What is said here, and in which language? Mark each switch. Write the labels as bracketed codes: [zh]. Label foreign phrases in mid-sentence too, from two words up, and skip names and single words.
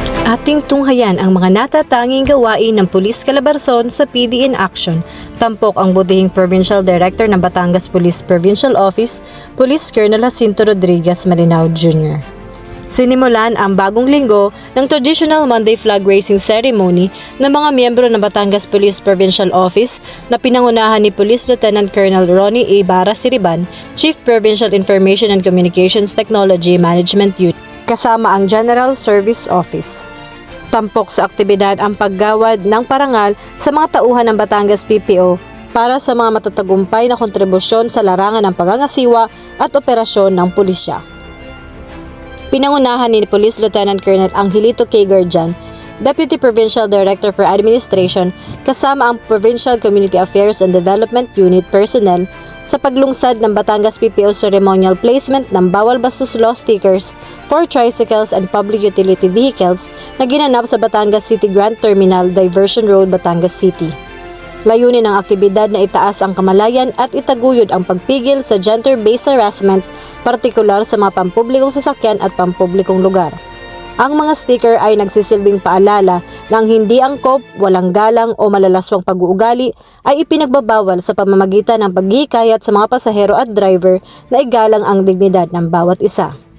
[tl] Ating tunghayan ang mga natatanging gawain ng Pulis Calabarzon sa PD in Action. Tampok ang butihing Provincial Director ng Batangas Police Provincial Office, Police Colonel Jacinto Rodriguez Malinao Jr. Sinimulan ang bagong linggo ng [en] traditional Monday flag raising ceremony [tl] ng mga miyembro ng Batangas Police Provincial Office na pinangunahan ni Police Lieutenant Colonel Ronnie A. Barra Siriban, Chief Provincial Information and Communications Technology Management Unit, kasama ang General Service Office. Tampok sa aktibidad ang paggawad ng parangal sa mga tauhan ng Batangas PPO para sa mga matatagumpay na kontribusyon sa larangan ng pangangasiwa at operasyon ng pulisya. Pinangunahan ni Police Lieutenant Colonel Angelito K. Garjan, Deputy Provincial Director for Administration, kasama ang Provincial Community Affairs and Development Unit personnel sa paglungsad ng Batangas PPO [en] ceremonial placement [tl] ng bawal bastos [en] law stickers for tricycles and public utility vehicles [tl] na ginanap sa Batangas City Grand Terminal, Diversion Road, Batangas City. Layunin ng aktibidad na itaas ang kamalayan at itaguyod ang pagpigil sa [en] gender-based harassment, [tl] partikular sa mga pampublikong sasakyan at pampublikong lugar. Ang mga sticker ay nagsisilbing paalala na ang hindi angkop, walang galang o malalaswang pag-uugali ay ipinagbabawal sa pamamagitan ng paghihikayat sa mga pasahero at driver na igalang ang dignidad ng bawat isa.